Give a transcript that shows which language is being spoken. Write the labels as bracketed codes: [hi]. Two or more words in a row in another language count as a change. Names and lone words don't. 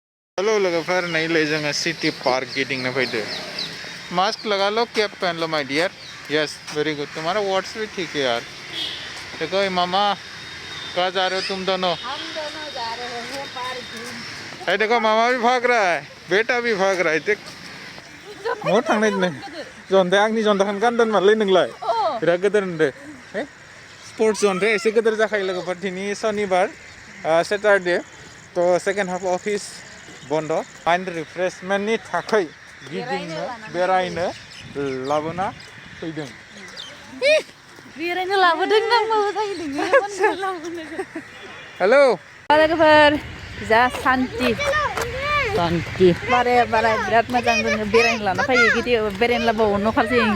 [brx] हेलो लोगोफोर नहीं ले जोङो सिटी पार्क गिदिंनो फैदो [hi] मास्क लगा लो कैप पहन लो [en] my dear yes very good [hi] तुम्हारा वर्ड्स भी ठीक है यार देखो मामा कहाँ जा रहे हो तुम दोनों हम दोनों जा रहे हैं पार्क है देखो मामा भी भाग रहा है बेटा भी भाग रहा है देख [brx] मौ थांनाय नो जन्दा आंनि जन्दाखौनो गानदों मारलै नोंलाय बिराद गोदोर होनदो स्पोर्ट्स जन्दाया एसे गोदोर जाखायो लोगोफोर दिनै शनिबार सैटारडे तो [en] second half [brx] ऑफिस बंद माइंड रिफ्रेशमेंटनि थाखाय गिदिंनो बेरायनो लाबोना फैदों बेरायनो लाबोदों नांबाबो जायो नोङो हेलो लोगोफोर जा शान्ति बारे बिराद मोजां जोङो बेरायनो लाना फैयो गिदिर बेरायनो लाबावो न' फारसे